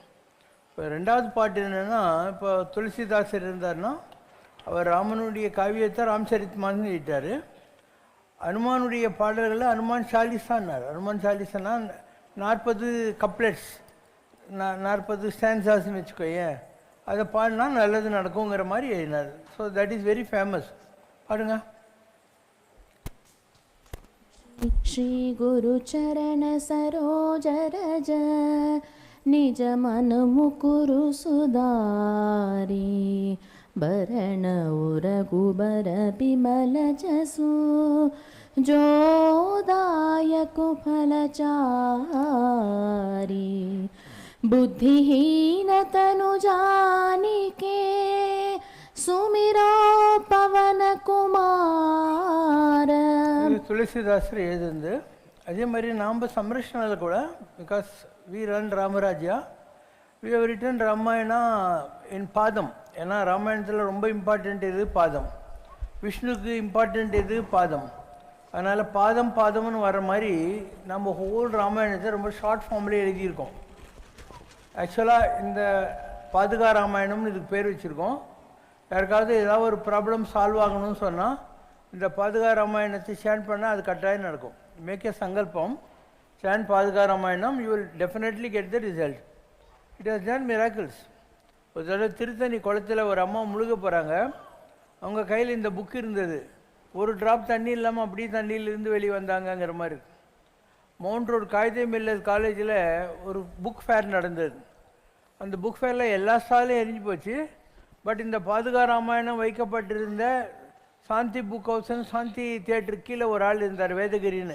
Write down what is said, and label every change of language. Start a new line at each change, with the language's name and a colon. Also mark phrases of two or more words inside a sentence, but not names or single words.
Tamil: இப்போ ரெண்டாவது பாட்டு என்னென்னா, இப்போ துளசிதாசர் இருந்தார்னா அவர் ராமனுடைய காவியத்தை ராம்சரித் மானஸ் எழுதிட்டார். ஹனுமானுடைய பாடல்களில் ஹனுமான் சாலிசான்னார். ஹனுமான் சாலிசானா 40 கப்லெட்ஸ், 40 ஸ்டான்சாஸ்ன்னு வச்சுக்கோயேன். அதை பாடினா நல்லது நடக்குங்கிற மாதிரி எழுதினார்.
English: So that is very famous. பாடுங்க.
Awadhi: श्री गुरु चरण सरोज रज निज मन मुकुरु सुधारी भरण उरगुबर बिमल जसु जोदायक फलचारी बुद्धिहीन तनु जानिके सुमिरो पवन कुमार.
Tamil: துளசிதாசர் எழுதுந்து. அதே மாதிரி நாம் சம்ரஷ்ணனில் கூட,
English: because we run Ramarajya, We have written Ramayana in Padham.
Tamil: ஏன்னா ராமாயணத்தில் ரொம்ப இம்பார்ட்டண்ட் எது? பாதம். விஷ்ணுக்கு இம்பார்ட்டண்ட் எது? பாதம். அதனால் பாதம் பாதம்னு வர மாதிரி நம்ம ஹோல் ராமாயணத்தை ரொம்ப ஷார்ட் ஃபார்ம்லேயே எழுதியிருக்கோம். ஆக்சுவலாக இந்த பாதுகா ராமாயணம்னு இதுக்கு பேர் வச்சுருக்கோம். யாருக்காவது ஏதாவது ஒரு
English: problem solve
Tamil: ஆகணும்னு சொன்னால் இந்த பாதுகா ராமாயணத்தை சேன் பண்ணால் அது கட்டாயம் நடக்கும்.
English: Make a Sankalpam, chant Paduka Ramayanam, You will definitely get the result. It has done miracles.
Tamil: ஒரு தடவை திருத்தணி குளத்தில் ஒரு அம்மா முழுக போகிறாங்க. அவங்க கையில் இந்த புக் இருந்தது. ஒரு ட்ராப் தண்ணி இல்லாமல் அப்படியே தண்ணியிலிருந்து வெளியே வந்தாங்கங்கிற மாதிரி இருக்கு. மவுண்ட் ரோடு காயிதே மில்லர் காலேஜில் ஒரு
English: book fair
Tamil: நடந்தது. அந்த புக் ஃபேரில் எல்லா ஸ்டாலும் எரிஞ்சு போச்சு. பட் இந்த பாதுகா ராமாயணம் வைக்கப்பட்டிருந்த சாந்தி புக் ஹவுஸ்னு சாந்தி தியேட்டருக்கு கீழே ஒரு ஆள் இருந்தார், வேதகிரின்னு.